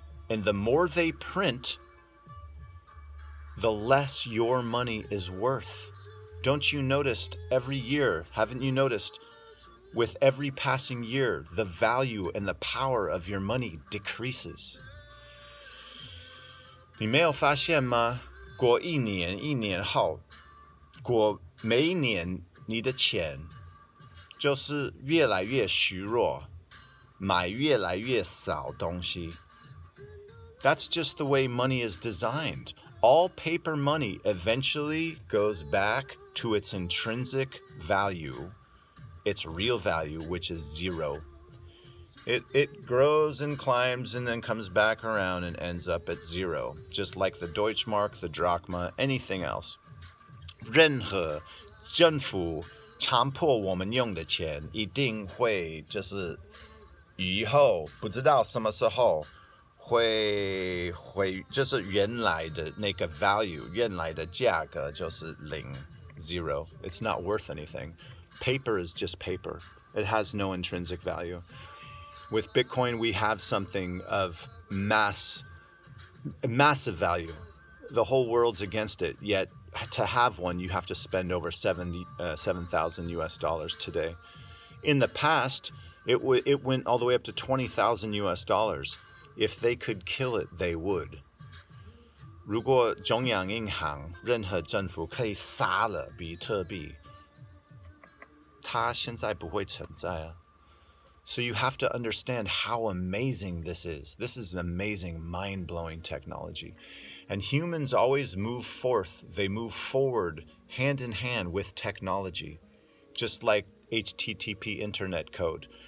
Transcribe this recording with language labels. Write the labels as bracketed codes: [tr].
[en] And the more they print, the less your money is worth. Don't you notice every year, haven't you noticed, with every passing year, the value and the power of your money decreases? [zh] 你没有发现吗？过一年后，过每一年你的钱就是越来越虚弱，买越来越少东西。 [en] That's just the way money is designed. All paper money eventually goes back to its intrinsic value, its real value, which is zero. It grows and climbs and then comes back around and ends up at zero, just like the Deutschmark, the Drachma, anything else. [zh] 任何政府强迫我们用的钱，一定会就是以后不知道什么时候会就是原来的那个 value， 原来的价格就是零 zero. [en] It's not worth anything. Paper is just paper. It has no intrinsic value. With Bitcoin, we have something of massive value. The whole world's against it, yet to have one, you have to spend over $7,000 US today. In the past, it went all the way up to $20,000 US. If they could kill it, they would. [zh] 如果中央银行任何政府可以杀了比特币，它现在不会存在啊。 [en] So you have to understand how amazing this is. This is an amazing, mind-blowing technology. And humans always move forth. They move forward hand in hand with technology, just like HTTP internet code.